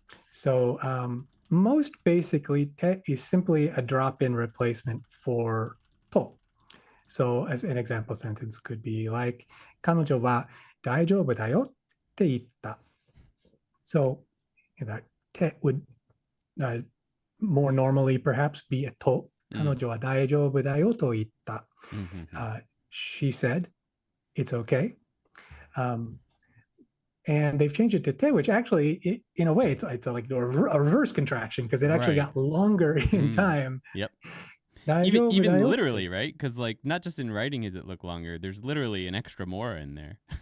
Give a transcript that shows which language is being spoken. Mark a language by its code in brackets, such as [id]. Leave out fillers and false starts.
[en] So most basically, te is simply a drop-in replacement for to. So as an example sentence could be like, [ja] 彼女は大丈夫だよって言った. [en] So that te would more normally perhaps be a to. [ja] 彼女は大丈夫だよと言った. [en] She said, it's okay. And they've changed it to te, which actually, in a way, it's like a reverse contraction because it actually got longer in time. Yep. Even literally, right? Because like not just in writing does it look longer. There's literally an extra more in there.